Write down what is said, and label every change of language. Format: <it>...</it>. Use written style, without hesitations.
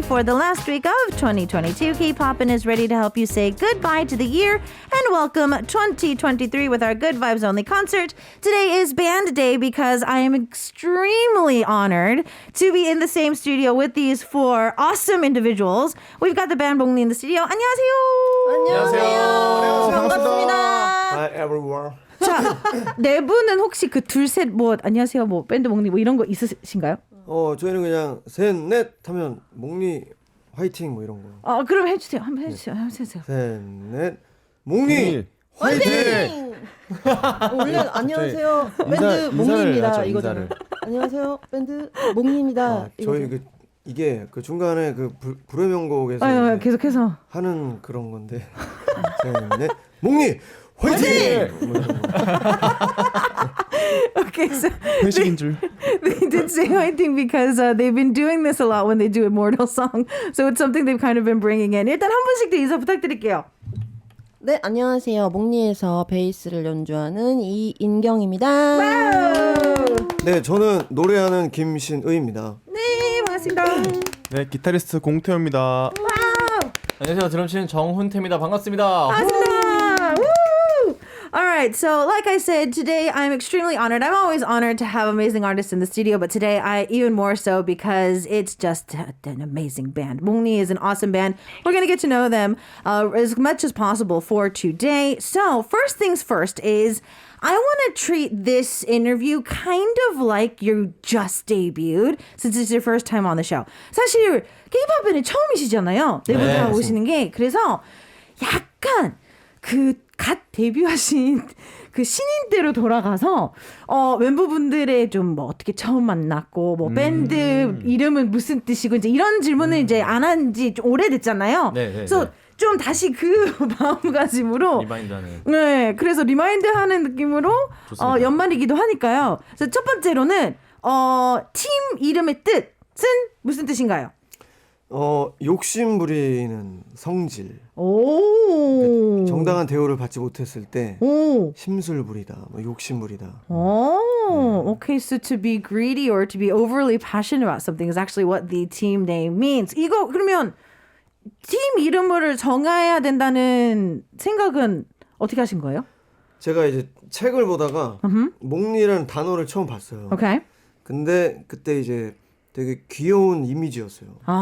<en>For the last week of 2022, K-Poppin' is ready to help you say goodbye to the year and welcome 2023 with our Good Vibes Only concert. Today is Band Day because I am extremely honored to be in the same studio with these four awesome individuals. We've got the band Mongni in the studio.</en> <ko>안녕하세요. 안녕하세요. 반갑습니다.</ko> <en>Hi everyone.</en> <ko>자, 네 분은 혹시 그 둘, 셋, 뭐 안녕하세요, 뭐 밴드 몽니 뭐 이런 거 있으신가요? 저희는 그냥 셋, 넷 하면 몽니 화이팅 뭐 이런 거. 그럼 해주세요. 한번 해주세요. 해주세요. 셋, 넷, 몽니 화이팅! 원래 안녕하세요 밴드 몽니입니다 이거잖아요. 안녕하세요 밴드 몽니입니다. 저희 이게 그 중간에 그 불의 명곡에서 계속해서 하는 그런 건데. 셋, 넷, 몽니 화이팅!</ko> <en>Okay, so</en> <ko>회식인 줄.</ko> <en>they did say fighting because they've been doing this a lot when they do Immortal song. So it's something they've kind of been bringing in.</en> <ko>일단 한 분씩 더 인사 부탁드릴게요. 네 안녕하세요 몽니에서 베이스를 연주하는 이인경입니다. 네, 저는 노래하는 김신의입니다. 네, 반갑습니다. 네, 기타리스트 공태호입니다. 안녕하세요. 드럼 치는 정훈태입니다. 반갑습니다. 반갑습니다. Woo!</ko> <en>All right, so like I said, today I'm extremely honored. I'm always honored to have amazing artists in the studio, but today I even more so because it's just an amazing band. Mongni is an awesome band. We're going to get to know them as much as possible for today. So first things first is I want to treat this interview kind of like you just debuted since it's your first time on the show.</en> <ko>사실 K-팝은 처음이시잖아요. 네 분 다 오시는 게. 그래서 약간 갓 데뷔하신 그 신인 때로 돌아가서 멤버분들의 좀 뭐 어떻게 처음 만났고 뭐 밴드 이름은 무슨 뜻이고 이제 이런 질문을 이제 안 한 지 좀 오래됐잖아요. 그래서 좀 다시 그 마음가짐으로 리마인드하는. 네, 그래서 리마인드하는 느낌으로 연말이기도 하니까요. 그래서 첫 번째로는 팀 이름의 뜻은 무슨 뜻인가요? 욕심 부리는 성질. 오. 정당한 대우를 받지 못했을 때 오. 심술 부리다, 뭐 욕심 부리다.</ko> <en>Oh, okay. So to be greedy or to be overly passionate about something is actually what the team name means.</en> <ko>이거 그러면 팀 이름을 정해야 된다는 생각은 어떻게 하신 거예요? 제가 이제 책을 보다가 몽니라는 단어를 처음 봤어요.</ko> <en>Okay.</en> <ko>근데 그때 이제 되게 귀여운 이미지였어요.</ko>